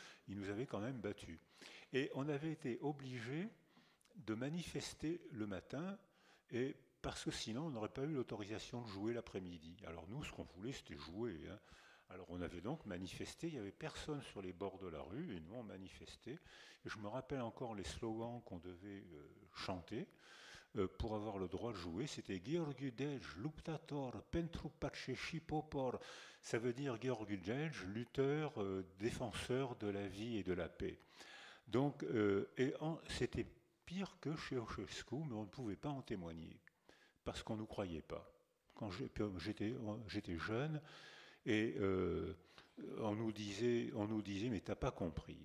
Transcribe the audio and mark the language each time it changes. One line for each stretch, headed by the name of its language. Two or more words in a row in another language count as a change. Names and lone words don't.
French: Ils nous avaient quand même battus. Et on avait été obligé de manifester le matin et parce que sinon on n'aurait pas eu l'autorisation de jouer l'après-midi. Alors nous, ce qu'on voulait, c'était jouer, hein. Alors on avait donc manifesté, il n'y avait personne sur les bords de la rue et nous on manifestait. Et je me rappelle encore les slogans qu'on devait chanter pour avoir le droit de jouer, c'était Gheorghe Dej,
Romanian: luptator, pentru pace și popor.
French: Ça veut dire Gheorghe Dej, lutteur, défenseur de la vie et de la paix. Donc, c'était pire que chez Ceausescu, mais on ne pouvait pas en témoigner, parce qu'on ne nous croyait pas. Quand j'étais jeune, et on nous disait, mais t'as pas compris.